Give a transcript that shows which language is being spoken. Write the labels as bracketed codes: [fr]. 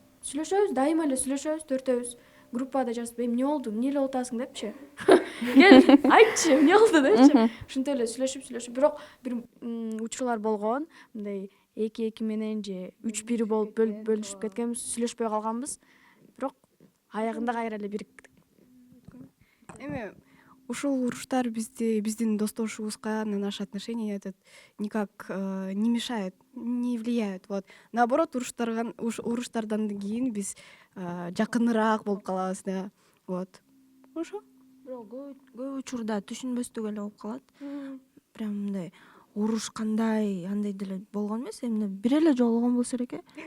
[ky] Сүйлөшөбүз, дайыма эле сүйлөшөбүз, төртөөбүз. Группада жазып, эмне болду, эмне эле атасың депчи. Кел, айтчы, эмне болду депчи. Ушинтип эле сүйлөшүп, бирок бир учурлар болгон, мындай эки менен же 3-1 болуп бөлүшүп кеткенбиз, сүйлөшпөй калганбыз. Бирок аягында кайра эле бириктик. Эми ушул уруштар биздин достошубузга, [ru] на наши отношения этот никак не мешает, не влияет. Вот. [ky] Наоборот, уруштардан кийин биз жакыныраак болуп калабыз да. Вот. Ошо. Бирок көп учурда түшүнбөстүк эле болуп калат. Прям мындай уруш кандай, андай деле болгон эмес, эмне бир эле жолугон болсо элек.